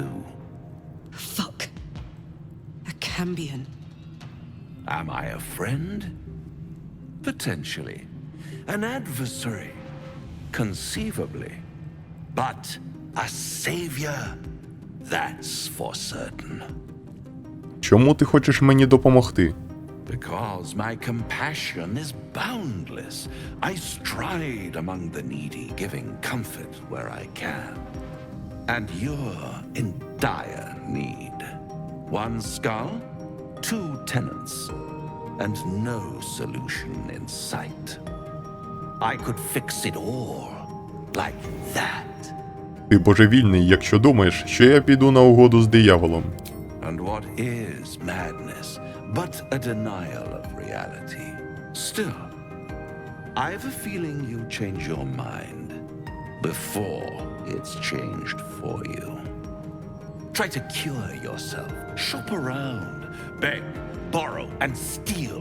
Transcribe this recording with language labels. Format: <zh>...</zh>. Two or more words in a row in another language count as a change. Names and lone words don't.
<en>Fuck. A Cambion. Am I a friend? Potentially. An adversary? Conceivably. But a savior? That's for certain.</en> <uk>Чому ти хочеш мені допомогти?</uk> <en>Because my compassion is boundless. I stride among the needy, giving comfort where I can. And you're in dire need. One skull, 2 tenants, and no solution in sight. I could fix it all, like that.</en> <uk>Ти божевільний, якщо думаєш, що я піду на угоду з дияволом.</uk> <en>And what is madness but a denial of reality? Still, I've a feeling you'll change your mind before it's changed for you. Try to cure yourself, shop around, beg, borrow, and steal.</en>